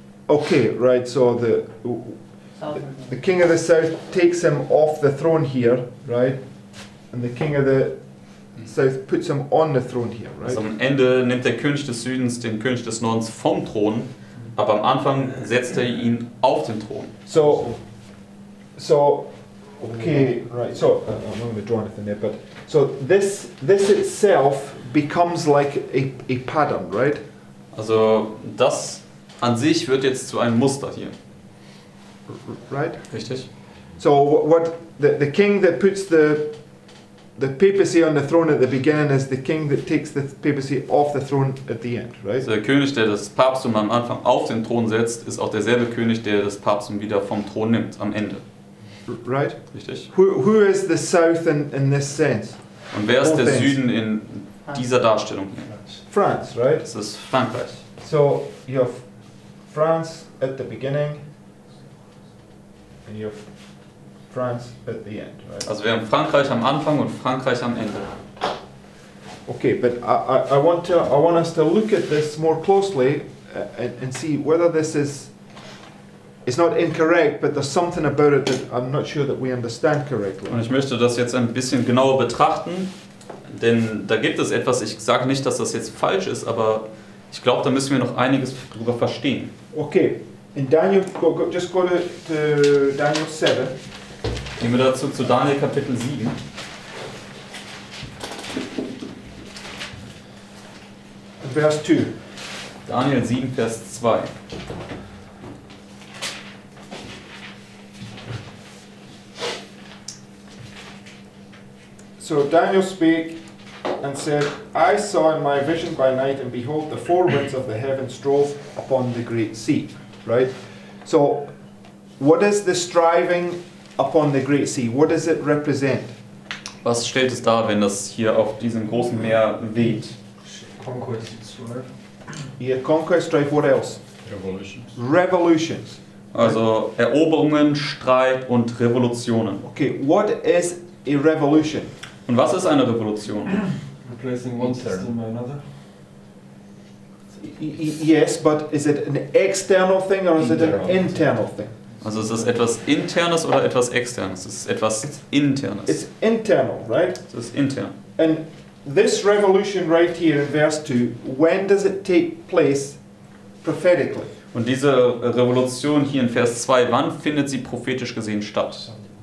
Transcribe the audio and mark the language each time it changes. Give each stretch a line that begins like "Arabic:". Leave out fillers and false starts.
English: Okay, right, so the king of the south takes him off the throne here, right? And the king of the south puts him on the throne here, right?
German: Also am Ende nimmt der König des Südens den König des Nordens vom Thron, aber am Anfang setzt er ihn auf den Thron.
English: So, okay, right, so, I'm not going to draw anything there, but, so this itself becomes like a pattern, right?
German: Also das an sich wird jetzt zu einem Muster hier.
English: Right?
German: Richtig?
English: So what the king that puts the papacy on the throne at the beginning is the king that takes the papacy off the throne at the end, right?
German: Also der König, der das Papsttum am Anfang auf den Thron setzt, ist auch derselbe König, der das Papsttum wieder vom Thron nimmt am Ende.
English: Right?
German: Richtig?
English: Who is the south in this sense?
German: Und wer ist der Süden in dieser Darstellung hier?
English: France, right?
German: Das ist Frankreich.
English: So you have France at the beginning, and you have France at the end, right?
German: Also wir haben Frankreich am Anfang und Frankreich am Ende.
English: Okay, but I want us to look at this more closely and see whether this is, it's not incorrect, but there's something about it that I'm not sure that we understand correctly.
German: Und ich möchte das jetzt ein bisschen genauer betrachten, denn da gibt es etwas, ich sage nicht, dass das jetzt falsch ist, aber ich glaube, da müssen wir noch einiges drüber verstehen.
English: Okay, in Daniel, just go to Daniel 7.
German: Gehen wir dazu zu Daniel Kapitel 7.
English: Verse 2.
German: Daniel 7, Vers 2.
English: So Daniel spake and said, I saw in my vision by night, and behold, the four winds of the heavens drove upon the great sea. Right? So, what is the striving upon the great sea? What does it represent?
German: Was stellt es dar, wenn das hier auf diesem großen Meer weht?
English: Conquest, strife. Yeah, conquest, strife, what else? Revolutions. Revolutions.
German: Also Eroberungen, Streit und Revolutionen.
English: Okay, what is a revolution?
German: Und was ist eine Revolution?
English: Replacing one system by another. Yes, but is it an external thing or is it an internal thing?
German: Also ist es etwas Internes oder etwas Externes? Es ist etwas Internes.
English: It's internal, right?
German: Es ist intern.
English: And this revolution right here in verse 2, when does it take place prophetically?
German: Und diese Revolution hier in Vers 2, wann findet sie prophetisch gesehen statt?